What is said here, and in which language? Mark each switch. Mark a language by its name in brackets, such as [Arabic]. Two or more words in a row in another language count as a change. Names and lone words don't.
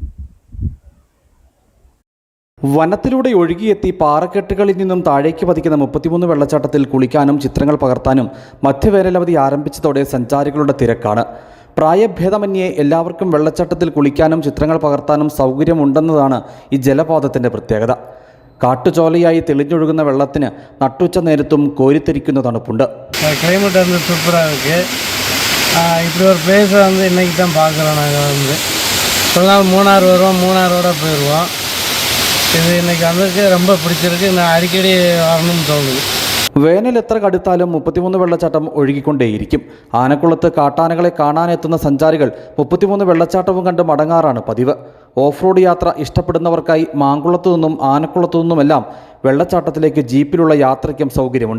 [Malayalam] വനത്തിലൂടെ ഒഴുകിയെത്തി പാറക്കെട്ടുകളിൽ നിന്നും താഴേക്ക് പതിക്കുന്ന 33 വെള്ളച്ചാട്ടത്തിൽ കുളിക്കാനും ചിത്രങ്ങൾ പകർത്താനും മധ്യവേനലവധി ആരംഭിച്ചതോടെ സഞ്ചാരികളുടെ തിരക്കാണ്. പ്രായഭേദമന്യേ എല്ലാവർക്കും വെള്ളച്ചാട്ടത്തിൽ കുളിക്കാനും ചിത്രങ്ങൾ പകർത്താനും സൗകര്യമുണ്ടെന്നതാണ് ഈ ജലപാതത്തിൻ്റെ പ്രത്യേകത. കാട്ടുചോലയായി തെളിഞ്ഞൊഴുകുന്ന വെള്ളത്തിന് നട്ടുച്ച നേരത്തും കോരിത്തെരിക്കുന്ന തണുപ്പുണ്ട്. [Tamil] கிளைமேட் வந்து சூப்பராக இருக்குது. இப்படி ஒரு பிளேஸை வந்து இன்றைக்கி தான் பார்க்குறோம். நாங்கள் வந்து ஒரு நாள் மூணார் வருவோம், மூணாரோட போயிடுவோம். இது இன்றைக்கி வந்ததுக்கு ரொம்ப பிடிச்சிருக்கு. நான் அடிக்கடி வரணும்னு தோணுது. [Malayalam] വേനൽ എത്ര കടുത്താലും 33 വെള്ളച്ചാട്ടം ഒഴുകിക്കൊണ്ടേയിരിക്കും. ആനക്കുളത്ത് കാട്ടാനകളെ കാണാനെത്തുന്ന സഞ്ചാരികൾ 33 വെള്ളച്ചാട്ടവും കണ്ട് മടങ്ങാറാണ് പതിവ്. ഓഫ് റോഡ് യാത്ര ഇഷ്ടപ്പെടുന്നവർക്കായി മാങ്കുളത്തു നിന്നും ആനക്കുളത്തു നിന്നുമെല്ലാം വെള്ളച്ചാട്ടത്തിലേക്ക് ജീപ്പിലുള്ള യാത്രയ്ക്കും സൗകര്യമുണ്ട്.